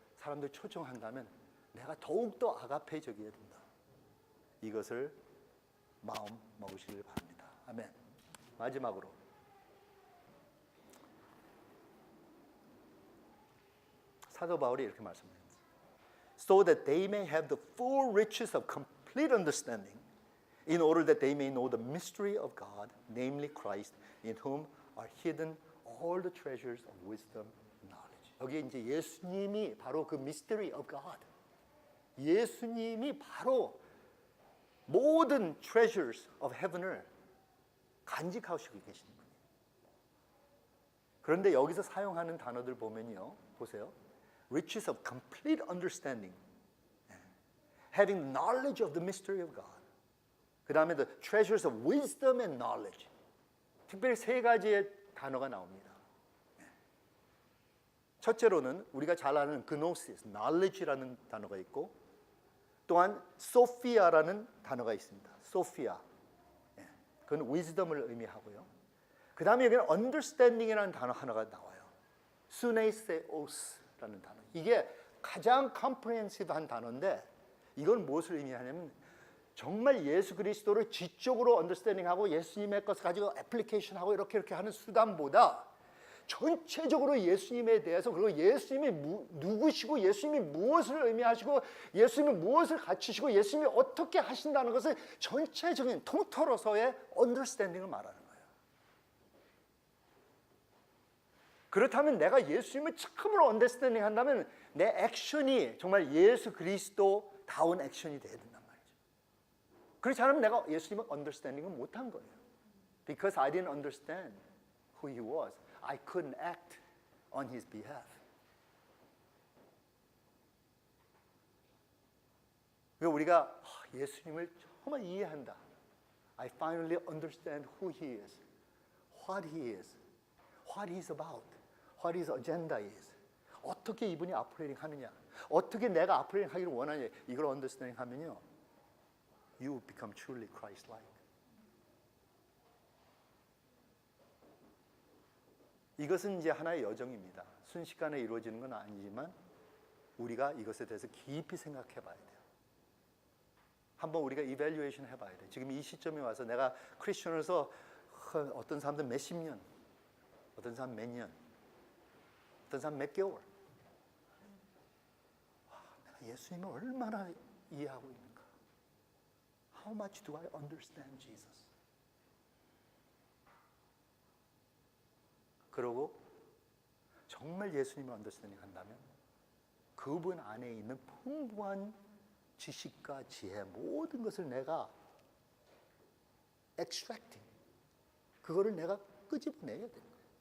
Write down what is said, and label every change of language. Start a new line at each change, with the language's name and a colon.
Korean: 사람들 초청한다면 내가 더욱더 아가페적이어야 된다. 이것을 마음 먹으시길 바랍니다. 아멘. 마지막으로 사도 바울이 이렇게 말씀합니다.
English: So that they may have the full riches of complete understanding, in order that they may know the mystery of God, namely Christ, in whom are hidden all the treasures of wisdom and knowledge.
Korean: 여기 이제 예수님이 바로 그
English: mystery of God.
Korean: 예수님이 바로 모든
English: treasures of heaven
Korean: 을 간직하시고 계신 분이에요. 그런데 여기서 사용하는 단어들 보면요, 보세요.
English: Riches of complete understanding, having knowledge of the mystery of God.
Korean: 그 다음에
English: the treasures of wisdom and knowledge.
Korean: 특별히 세 가지의 단어가 나옵니다. 첫째로는 우리가 잘 아는 gnosis, knowledge라는 단어가 있고, 또한 sophia라는 단어가 있습니다. sophia, 그건 wisdom을 의미하고요. 그 다음에 여기는 understanding이라는 단어 하나가 나와요. suneseos라는 단어. 이게 가장 comprehensive한 단어인데, 이건 무엇을 의미하냐면 정말 예수 그리스도를 지적으로 understanding하고 예수님의 것을 가지고 애플리케이션하고 이렇게 하는 수단보다 전체적으로 예수님에 대해서, 그리고 예수님이 누구시고 예수님이 무엇을 의미하시고 예수님이 무엇을 갖추시고 예수님이 어떻게 하신다는 것을 전체적인 통틀어서의 understanding을 말하는 거예요. 그렇다면 내가 예수님을 처음으로 understanding 한다면 내 액션이 정말 예수 그리스도다운 액션이 돼야 된단 말이죠. 그렇지 않으면 내가 예수님을 understanding을 못한 거예요.
English: Because I didn't understand who he was, I couldn't act on his behalf.
Korean: 그러니까 우리가 예수님을 정말 이해한다.
English: I finally understand who he is, what he is, what he's about, what his agenda is.
Korean: 어떻게 이분이 아프레이팅 하느냐, 어떻게 내가 아프레이팅 하기를 원하냐, 이걸 understanding 하면요,
English: you become truly Christ-like.
Korean: 이것은 이제 하나의 여정입니다. 순식간에 이루어지는 건 아니지만 우리가 이것에 대해서 깊이 생각해 봐야 돼요. 한번 우리가 이밸류에이션 해봐야 돼요. 지금 이 시점에 와서 내가 크리스천으로서 어떤 사람들 몇십 년, 어떤 사람 몇 년, 어떤 사람 몇 개월, 내가 예수님을 얼마나 이해하고 있는가?
English: How much do I understand Jesus?
Korean: 그러고 정말 예수님을 언더스탠딩 한다면 그분 안에 있는 풍부한 지식과 지혜, 모든 것을 내가 extracting, 그거를 내가 끄집어내야 되는 거예요.